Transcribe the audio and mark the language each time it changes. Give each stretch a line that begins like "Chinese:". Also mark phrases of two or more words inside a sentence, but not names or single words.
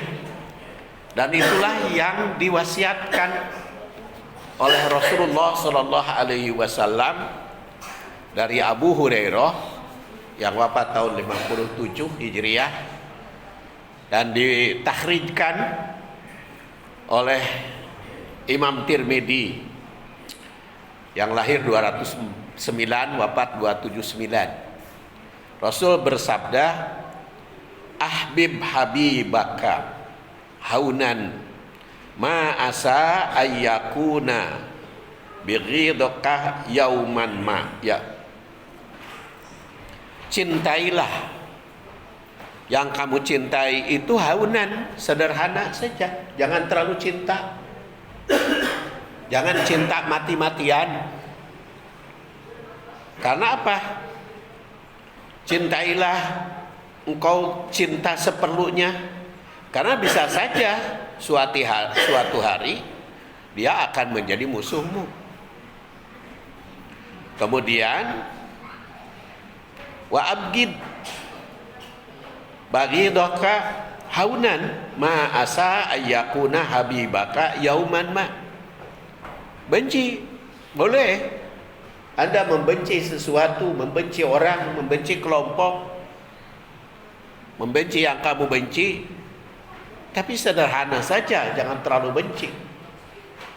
Indonesian: Dan itulah yang diwasiatkan oleh Rasulullah
Arabic: صلى الله عليه وسلم
Indonesian: dari Abu Hurairah yang wafat tahun 57 Hijriah dan ditakhrijkan oleh Imam Tirmidzi yang lahir 209 wafat 279. Rasul bersabda,
Arabic: أحبب حبيبك هونا ما عسى أن يكون بغيضك يوما ما.
Indonesian: Ya, cintailah yang kamu cintai itu haunan, sederhana saja, jangan terlalu cinta, jangan cinta mati-matian. Karena apa? Cintailah engkau cinta seperlunya, karena bisa saja suatu hari dia akan menjadi musuhmu.
Arabic: Kemudian وأبغض بغيضك هونا ما عسى أن يكون حبيبك يوما ما.
Indonesian: Benci boleh, Anda membenci sesuatu, membenci orang, membenci kelompok, membenci yang kamu benci, tapi sederhana saja, jangan terlalu benci.